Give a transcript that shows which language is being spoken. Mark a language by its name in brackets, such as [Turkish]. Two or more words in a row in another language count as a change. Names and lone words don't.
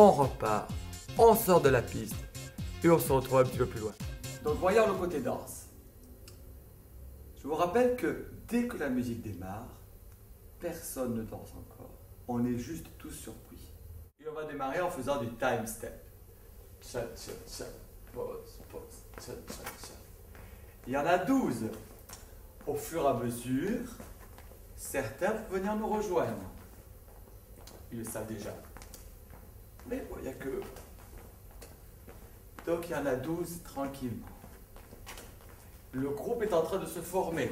[French] On repart on sort de la piste et on se retrouve un petit peu plus loin. Donc voyons le côté danse. Je vous rappelle que dès que la musique démarre, personne ne danse encore. On est juste tous surpris. Et on va démarrer en faisant du [English] time step. [French] Cha, cha, cha, pause, pause, cha, cha, cha. Il y en a 12. Au fur et à mesure, certains vont venir nous rejoindre. Ils le savent déjà. Mais bon, il n'y a que eux. Donc il y en a 12 tranquillement. Le groupe est en train de se former.